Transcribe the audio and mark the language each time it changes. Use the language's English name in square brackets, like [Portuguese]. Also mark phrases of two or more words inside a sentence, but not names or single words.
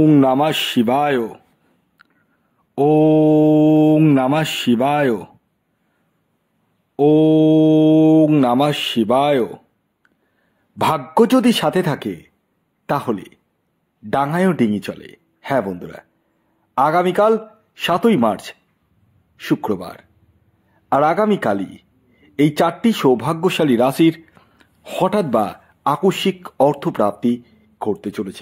[Sanskrit] नमः शिवाय। ओम नमः शिवाय। ओम नमः शिवाय। [Bangla] ভাগ্য যদি সাথে থাকে তাহলে ডাঙায়ও ডিঙি চলে। হ্যাঁ বন্ধুরা, আগামীকাল 7ই মার্চ শুক্রবার, আর আগামীকালই এই 4টি সৌভাগ্যশালী রাশির হঠাৎ বা আকস্মিক অর্থপ্রাপ্তি করতে চলেছে।